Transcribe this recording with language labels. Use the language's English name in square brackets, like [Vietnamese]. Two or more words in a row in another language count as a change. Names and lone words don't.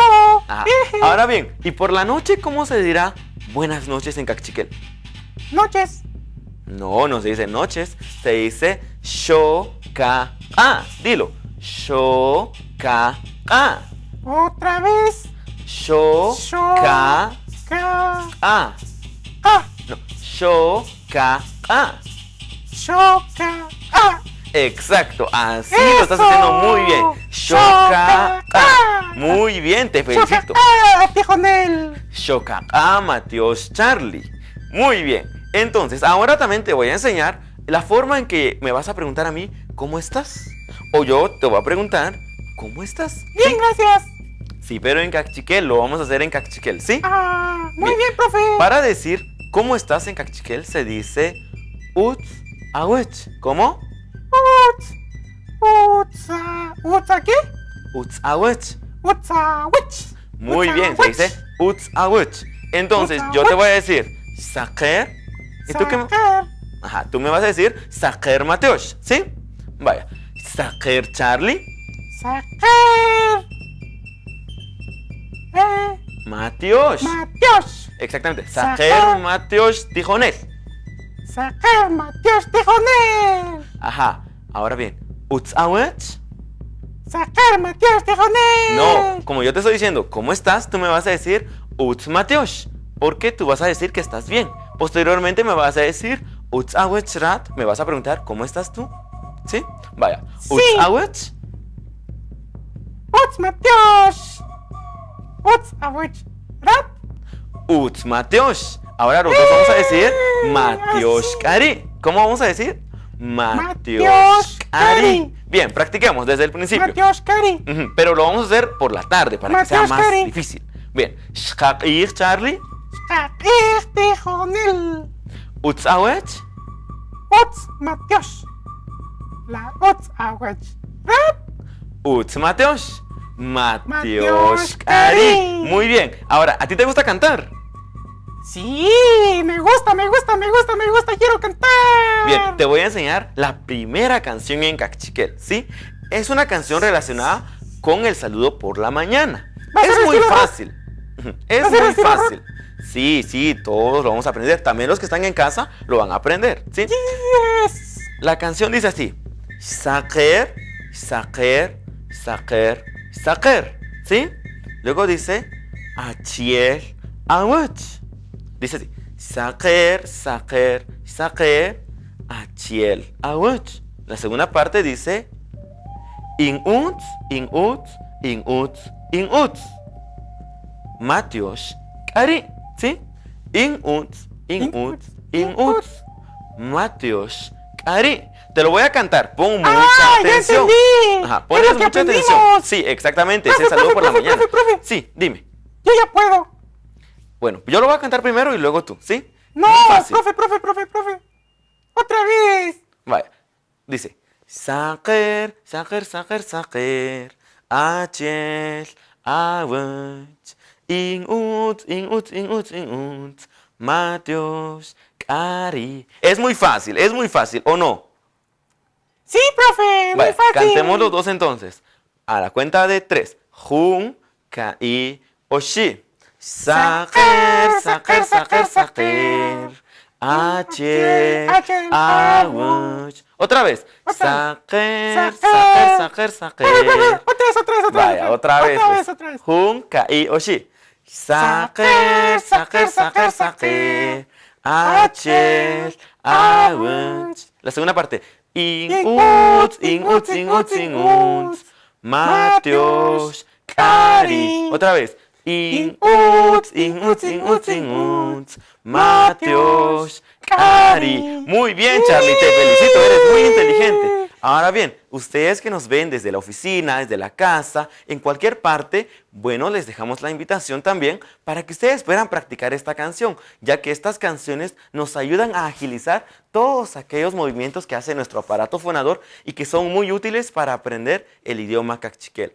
[Spanish] Ah, ahora bien, ¿y por la noche cómo se dirá buenas noches en cachiquel? Noches. No se dice noches, se dice shoka'a. Dilo. Shoka'a. Otra vez. Shoka'a. Ka. No, shoka'a. Shoka. Exacto, así ¡Eso! lo estás haciendo muy bien. Shoka'a. Shoka'a. Muy bien, te felicito. Shoka. Tijonel. Shoka'a, Mateos, Charlie. Muy bien. Entonces, ahora también te voy a enseñar la forma en que me vas a preguntar a mí, ¿cómo estás? O yo te voy a preguntar, ¿cómo estás? Bien, gracias. Sí, pero en cachiquel, lo vamos a hacer en cachiquel, ¿sí? Muy Bien. bien, profe. Para decir cómo estás en cachiquel se dice [Kaqchikel] uts awech. [Spanish] ¿Cómo? ¿Utsa qué? [Kaqchikel] Uts awech. Utsa witch. [Spanish] Muy Uts bien, se awech. dice [Kaqchikel] uts awech. [Spanish] Entonces, Uts yo te awech. voy a decir saker. ¿Y tú qué? Sacar. Ajá, tú me vas a decir saker Mateos, ¿sí? Vaya. Saker Charlie. Sacar. Mateos. Matios. Exactamente. Saker. Saker Mateos Tijonel. Sacar Matios Tijonel. Ajá. Ahora bien, [Kaqchikel] uts awech. [Spanish] Sacar Matios Tijonel. No, como yo te estoy diciendo, ¿cómo estás? Tú me vas a decir uts Mateos. Porque tú vas a decir que estás bien. Posteriormente me vas a decir [Kaqchikel] uts awech rat. [Spanish] Me vas a preguntar, ¿cómo estás tú? ¿Sí? Vaya. Sí. [Kaqchikel] Uts awech. Uts Matios. Uts Awich. Rat. [Spanish] Uts Mateos. Ahora nosotros vamos a decir Mateos Kari. ¿Cómo vamos a decir? Mateos Mateos Kari. Kari. Bien, practiquemos desde el principio. Matios Cari. Pero lo vamos a hacer por la tarde para que sea Mateos más Kari. difícil. Bien. Shakir, Charlie. Shakir Tijonel. Utsawech. [Kaqchikel] Ots Mateos. La Ots Awech. [Spanish] Uts Mateos. Mateos Mateos Cari. Cari. Muy bien. Ahora, ¿a ti te gusta cantar? Sí, me gusta, quiero cantar. Bien, te voy a enseñar la primera canción en Cachiquel, ¿sí? Es una canción relacionada con el saludo por la mañana. Es muy fácil. Es muy fácil. Sí, todos lo vamos a aprender. También los que están en casa lo van a aprender, ¿sí? Yes. La canción dice así: [Kaqchikel] Saker, saker, saker, saker, [Spanish] ¿sí? Luego dice [Kaqchikel] Achiel, awach. [Spanish] Dice así: [Kaqchikel] Saker, saker, saker, achiel, awach. [Spanish] La segunda parte dice [Kaqchikel] Inuts, inuts, inuts, inuts. [Spanish] Mateos Cari, ¿sí? [Kaqchikel] Inuts, inuts, inuts. [Spanish] Mateos Cari. Te lo voy a cantar, pon mucha atención. Ya entendí. Ajá, pones mucha atención. Sí, exactamente, ese saludo por la mañana. Profe. Sí, dime. Yo ya puedo. Bueno, yo lo voy a cantar primero y luego tú, ¿sí? No, Muy fácil. profe. Otra vez. Vaya, dice [Kaqchikel] Saker, saker, saker, saker, achiel, awach, inuts, inuts, inuts, inuts, Mateos Cari. [Spanish] Es muy fácil, ¿o no? Sí, profe, muy Vaya, fácil. cantemos los dos entonces. A la cuenta de 3. Jun, Kai, Oshi. [Kaqchikel] Saker, saker, saker, saker. Achiel, awach. [Spanish] Otra vez. [Kaqchikel] Saker, saker, saker, saker. [Spanish] Otra vez. Vaya, otra vez. Otra vez. Jun, Kai, Oshi. [Kaqchikel] Saker, saker, saker, saker. Achiel, awach. [Spanish] La segunda parte. [Kaqchikel] Inuts, inuts, inuts, inuts. [Spanish] Mateos Cari. Otra vez. [Kaqchikel] Inuts, inuts, inuts, inuts. [Spanish] Mateos Cari. Muy bien, Charlie, te felicito, eres muy inteligente. Ahora bien, ustedes que nos ven desde la oficina, desde la casa, en cualquier parte, bueno, les dejamos la invitación también para que ustedes puedan practicar esta canción, ya que estas canciones nos ayudan a agilizar todos aquellos movimientos que hace nuestro aparato fonador y que son muy útiles para aprender el idioma cachiquel.